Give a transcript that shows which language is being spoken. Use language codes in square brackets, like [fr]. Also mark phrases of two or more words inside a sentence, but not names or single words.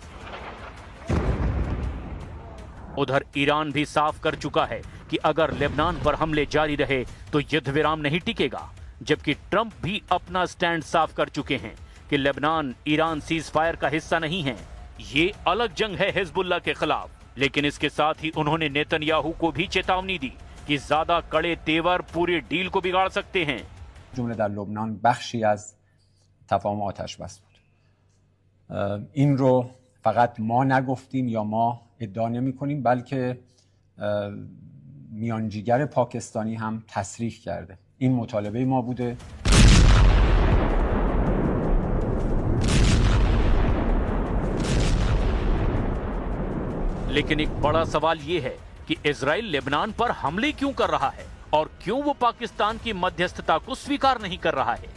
[hi] उधर ईरान भी साफ कर चुका है कि अगर लेबनान पर हमले जारी रहे तो युद्ध विराम नहीं टिकेगा, जबकि ट्रंप भी अपना स्टैंड साफ कर चुके हैं कि लेबनान ईरान [en] cease fire [hi] का हिस्सा नहीं है। ये अलग जंग है हिजबुल्लाह के खिलाफ। लेकिन इसके साथ ही उन्होंने नेतन्याहू को भी चेतावनी दी कि ज्यादा कड़े तेवर पूरी डील को बिगाड़ सकते हैं। [fa] جمله در لبنان بخشی از تفاهم آتش بس بود. این رو فقط ما نگفتیم یا ما ادعا نمی کنیم، بلکه میانجیگر پاکستانی هم تصریح کرده. این مطالبه ما بوده. [hi] लेकिन एक बड़ा सवाल ये है कि इजराइल लेबनान पर हमले क्यों कर रहा है और क्यों वो पाकिस्तान की मध्यस्थता को स्वीकार नहीं कर रहा है।